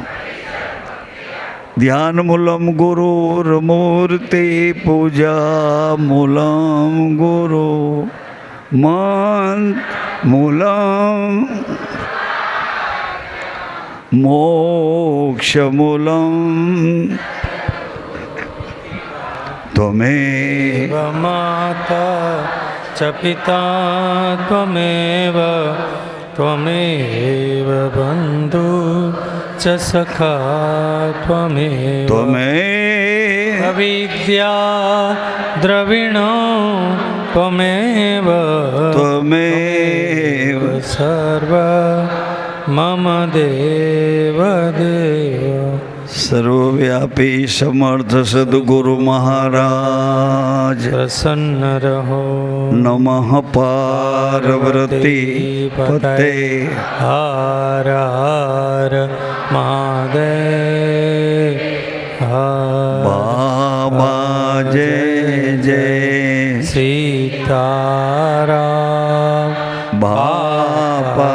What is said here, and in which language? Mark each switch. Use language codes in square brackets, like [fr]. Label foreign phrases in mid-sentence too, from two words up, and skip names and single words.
[sa] ध्यान मूलम गुरुर्मूर्ति पूजा मूलम गुरु मंत्र मूलम मोक्ष मूलम त्वमेव माता च पिता त्वमेव बन्धु च च सखा त्वमेव अविद्या द्रविणो त्वमेव सर्व मम देव देव। [hi] सर्वव्यापी समर्थ सद्गुरु महाराज प्रसन्न रहो। [sa] नमः पार्वती पते। [hi] हर हर महादेव। बाबा जय जय सीताराम। बाबा